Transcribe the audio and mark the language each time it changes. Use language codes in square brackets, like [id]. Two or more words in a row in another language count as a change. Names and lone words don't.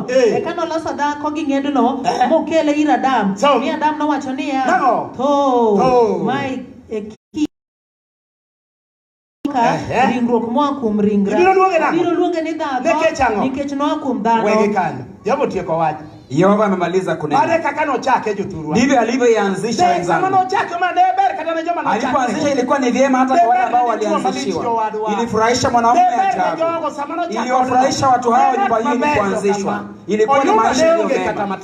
[luo] Eka noloso dhako gi ng'edno mokele ir Adam. Mi Adam nowacho niya, mae ringruok moa kuom ringra. Biro luonge ni dhako nikech noa kuom dhano. [sw] Yehova amemaliza kunena. Ndivyo alivyoanzisha wenzangu. Alipoanzisha ilikuwa ni vyema hata kwa wale ambao walianzishiwa. Ilifurahisha mwanamume ajabu. Iliwafurahisha watu hao nyumba hii ilipoanzishwa. Ilikuwa ni maisha yaliyomema.